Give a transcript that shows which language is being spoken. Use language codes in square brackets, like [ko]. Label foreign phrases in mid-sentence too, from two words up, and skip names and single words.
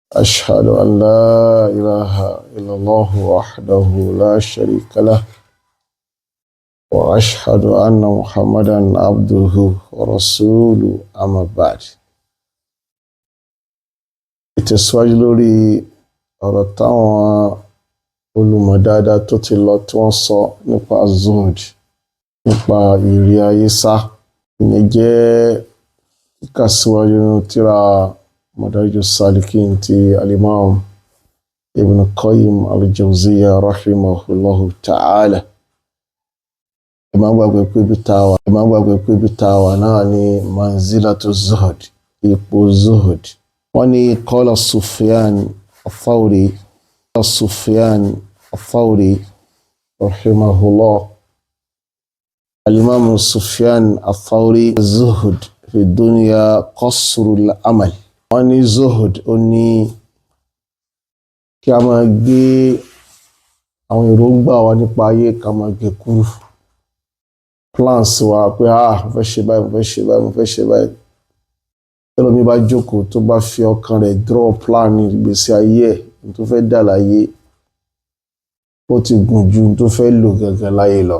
[ar] أشهد أن لا إله إلا الله وحده لا شريك له وأشهد أن محمدا عبده ورسوله أما بعد. [yo] Ìtẹ̀síwájú lórí ọ̀rọ̀ táwọn olùmọ̀ dáadáa tó ti lọ tí wọ́n sọ nípa Az-Zuhd, nípa ìrí ayé sá. Ìyẹn jẹ́ kíkàsíwájú nínú tírà Madaarijus-Saalikeen ti al-Imaam Ibn Qayyim al-Jawziyya [ar] رحمه الله تعالى. [yo] Ẹ má gbàgbé pé ibi tá a wà náà ni [ar] منزلة الزهد, [yo] ipò zuhd. Wọ́n ní [ar] قال سفيان الثوري رحمه الله. الإمام سفيان الثوري، الزهد في الدنيا قصر الأمل. [yo] Wọ́n ní zuhd ó ní kí a máa gbé àwọn èròǹgbà wa nípa ayé ká máa gbé kúrú. Plans wa pé mo fẹ́ ṣe báyìí. Ẹlòmíì bá jókòó tó bá fi ọkàn rẹ̀ [en] draw plan [yo] ní ìgbésí ayé ẹ̀ tó fẹ́ dà láyé, ó ti gùn ju tó fẹ́ lò gẹ́gẹ́ láyé lọ.